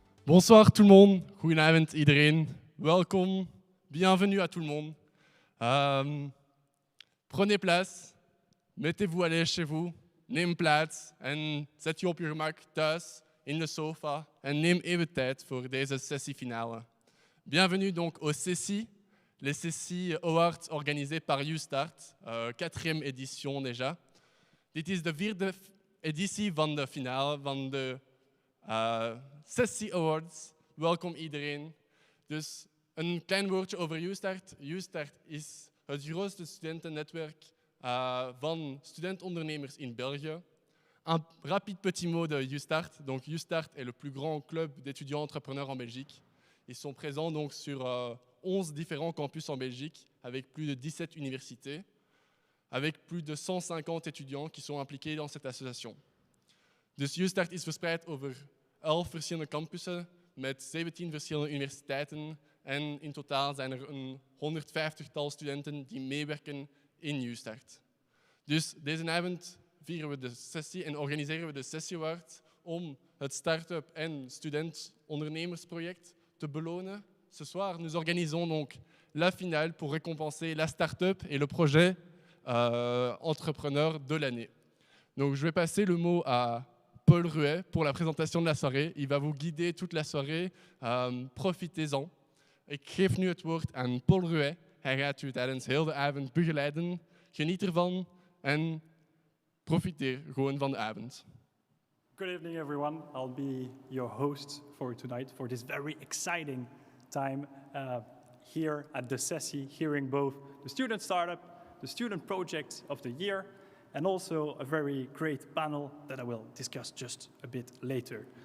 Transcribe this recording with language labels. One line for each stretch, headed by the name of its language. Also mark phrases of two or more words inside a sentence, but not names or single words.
French: Bonsoir tout le monde,
Dutch: goedenavond iedereen, welkom,
French: bienvenue à tout le monde. Prenez place, mettez-vous à l'aise chez vous,
Dutch: neem plaats en zet je op je gemak thuis in de sofa en neem even tijd voor deze sessiefinale.
French: Bienvenue donc au Sessy, les Sessy Awards organisés par UStart, 4e édition déjà.
Dutch: Dit is de 4e editie van de finale van de Sessy Awards. Welkom iedereen. Dus een klein woordje over UStart. UStart is het grootste studentennetwerk van studentondernemers in België.
French: Un rapide petit mot de UStart. Donc UStart est le plus grand club d'étudiants entrepreneurs en Belgique. Ils sont présents donc sur 11 différents campus en Belgique avec plus de 17 universités, avec plus de 150 étudiants qui sont impliqués dans cette association.
Dutch: Dus UStart is verspreid over 11 verschillende campussen met 17 verschillende universiteiten en in totaal zijn er een 150-tal studenten die meewerken in UStart. Dus deze avond vieren we de sessie en organiseren we de Sessy Awards om het start-up en student-ondernemersproject te belonen.
French: Ce soir, nous organisons donc la finale pour récompenser la start-up et le projet entrepreneur de l'année. Donc je vais passer le mot à Paul Ruet pour la présentation de la soirée. Il va vous guider toute la soirée. Profitez-en.
Dutch: Ik geef nu het woord aan Paul Ruet. Hij gaat u tijdens heel de avond begeleiden. Geniet ervan en profiteer gewoon van de avond.
English: Good evening, everyone. I'll be your host for tonight for this very exciting time here at the Sessy, hearing both the student startup, the student project of the year, and also a very great panel that I will discuss just a bit later.